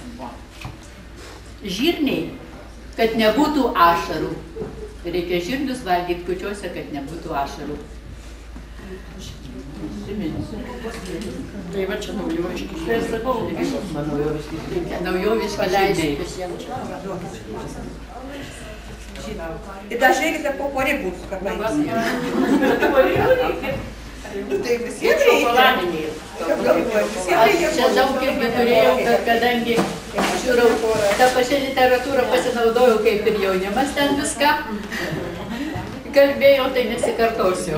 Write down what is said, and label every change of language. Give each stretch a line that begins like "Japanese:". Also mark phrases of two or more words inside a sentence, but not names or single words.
Lithuanian: Žirniai, kad nebūtų ašarų. Reikia žirnius valgyti kūčiuose, kad nebūtų ašarų. Tai va čia naujoviški. Naujoviški žirniai.
Russian: И даже если по поре будут какая-то.
Lithuanian: Tai visiems šokoladiniai. Aš čia daug irgi turėjau, kad kadangi žiūrau, tą pačią literatūrą pasinaudojau kaip ir jaunimas ten viską. Kalbėjau, tai nesikartosiu.